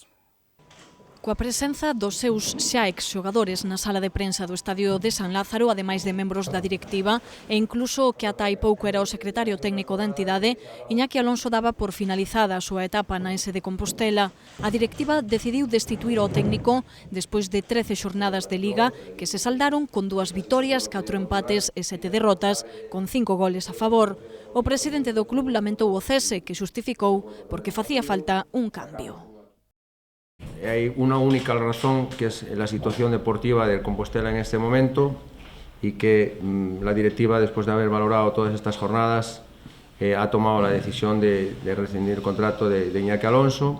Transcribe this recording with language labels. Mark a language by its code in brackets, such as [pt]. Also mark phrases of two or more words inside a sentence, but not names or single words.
[gl] Coa presenza dos seus xa exxogadores na sala de prensa do Estadio de San Lázaro, ademais de membros da directiva e incluso o que ata hai pouco era o secretario técnico da entidade, Iñaki Alonso daba por finalizada a súa etapa na AES de Compostela. A directiva decidiu destituir ao técnico despois de 13 xornadas de Liga que se saldaron con 2 vitorias, 4 empates e 7 derrotas, con 5 goles a favor. O presidente do club lamentou o cese, que xustificou porque facía falta un cambio. [es] Hay una única razón, que es la situación deportiva del Compostela en este momento, y que la directiva, después de haber valorado todas estas jornadas, ha tomado la decisión de rescindir el contrato de Iñaki Alonso.